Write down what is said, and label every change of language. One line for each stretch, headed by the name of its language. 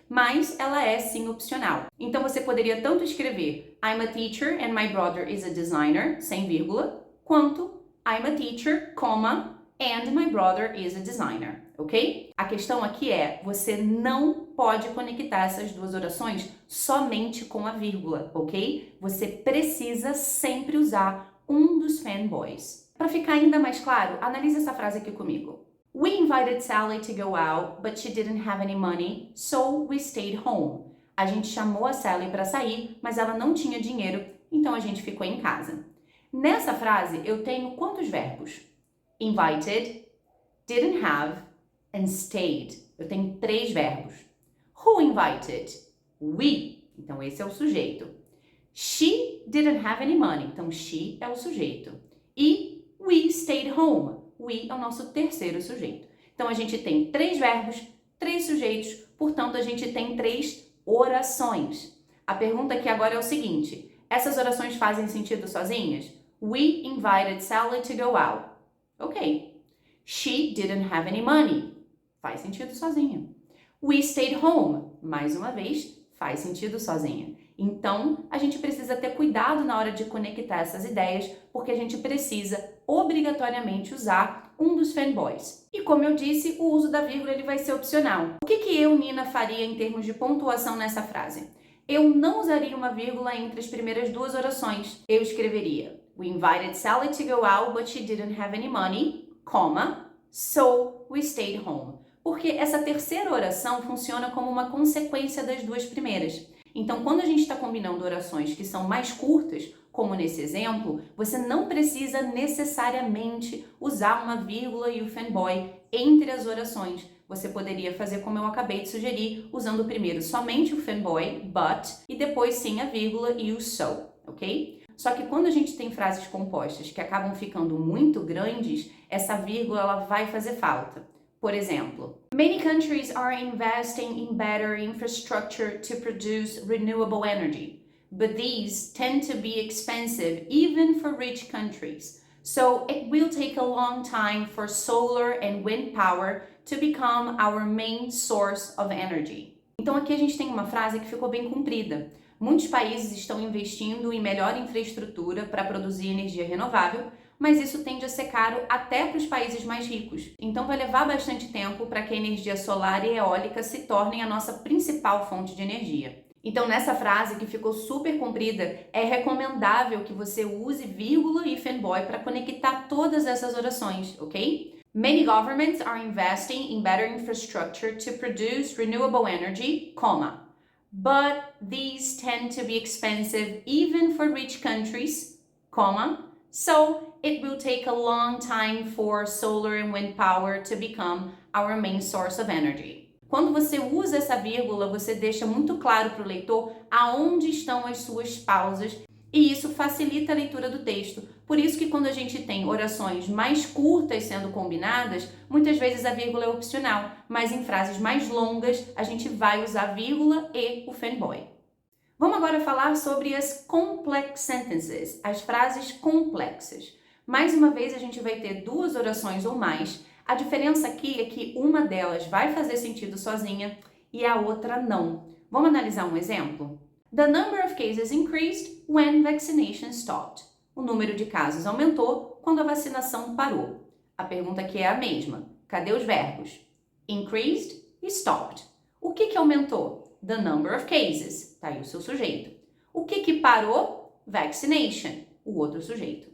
Portuguese: Mas ela é sim opcional. Então você poderia tanto escrever
English: I'm a teacher and my brother is a designer,
Portuguese: sem vírgula, quanto
English: I'm a teacher, comma, and my brother is a designer,
Portuguese: ok? A questão aqui é, você não pode conectar essas duas orações somente com a vírgula, ok? Você precisa sempre usar um dos fanboys. Para ficar ainda mais claro, analise essa frase aqui comigo.
English: We invited Sally to go out, but she didn't have any money, so we stayed home.
Portuguese: A gente chamou a Sally para sair, mas ela não tinha dinheiro, então a gente ficou em casa. Nessa frase, eu tenho quantos verbos?
English: Invited, didn't have, and stayed.
Portuguese: Eu tenho 3 verbos.
English: Who invited? We.
Portuguese: Então, esse é o sujeito.
English: She didn't have any money.
Portuguese: Então, she é o sujeito. E
English: we stayed home.
Portuguese: We é o nosso terceiro sujeito. Então, a gente tem 3 verbos, 3 sujeitos, portanto, a gente tem 3 orações. A pergunta aqui agora é o seguinte: essas orações fazem sentido sozinhas?
English: We invited Sally to go out. Ok. She didn't have any money.
Portuguese: Faz sentido sozinha.
English: We stayed home.
Portuguese: Mais uma vez, faz sentido sozinha. Então, a gente precisa ter cuidado na hora de conectar essas ideias, porque a gente precisa obrigatoriamente usar um dos fanboys. E como eu disse, o uso da vírgula ele vai ser opcional. O que eu, Nina, faria em termos de pontuação nessa frase? Eu não usaria uma vírgula entre as primeiras duas orações. Eu escreveria:
English: We invited Sally to go out, but she didn't have any money, comma, so we stayed home.
Portuguese: Porque essa terceira oração funciona como uma consequência das duas primeiras. Então, quando a gente está combinando orações que são mais curtas, como nesse exemplo, você não precisa necessariamente usar uma vírgula e o fanboy entre as orações. Você poderia fazer como eu acabei de sugerir, usando primeiro somente o fanboy, but, e depois sim a vírgula e o so, ok? Só que quando a gente tem frases compostas que acabam ficando muito grandes, essa vírgula ela vai fazer falta.
English: Por exemplo, many countries are investing in better infrastructure to produce renewable energy, but these tend to be expensive even for rich countries. So it will take a long time for solar and wind power to become our main source of energy.
Portuguese: Então aqui a gente tem uma frase que ficou bem comprida. Muitos países estão investindo em melhor infraestrutura para produzir energia renovável, mas isso tende a ser caro até para os países mais ricos. Então vai levar bastante tempo para que a energia solar e eólica se tornem a nossa principal fonte de energia. Então nessa frase, que ficou super comprida, é recomendável que você use vírgula e fanboy para conectar todas essas orações, ok?
English: Many governments are investing in better infrastructure to produce renewable energy, comma, but these tend to be expensive even for rich countries, comma, so it will take a long time for solar and wind power to become our main source of energy.
Portuguese: Quando você usa essa vírgula, você deixa muito claro para o leitor aonde estão as suas pausas e isso facilita a leitura do texto. Por isso que quando a gente tem orações mais curtas sendo combinadas, muitas vezes a vírgula é opcional, mas em frases mais longas a gente vai usar a vírgula e o fanboy. Vamos agora falar sobre as
English: complex sentences,
Portuguese: as frases complexas. Mais uma vez a gente vai ter duas orações ou mais. A diferença aqui é que uma delas vai fazer sentido sozinha e a outra não. Vamos analisar um exemplo?
English: The number of cases increased when vaccination stopped.
Portuguese: O número de casos aumentou quando a vacinação parou. A pergunta aqui é a mesma. Cadê os verbos? Increased e stopped. O que aumentou?
English: The number of cases.
Portuguese: Tá aí o seu sujeito. O que parou? Vaccination. O outro sujeito.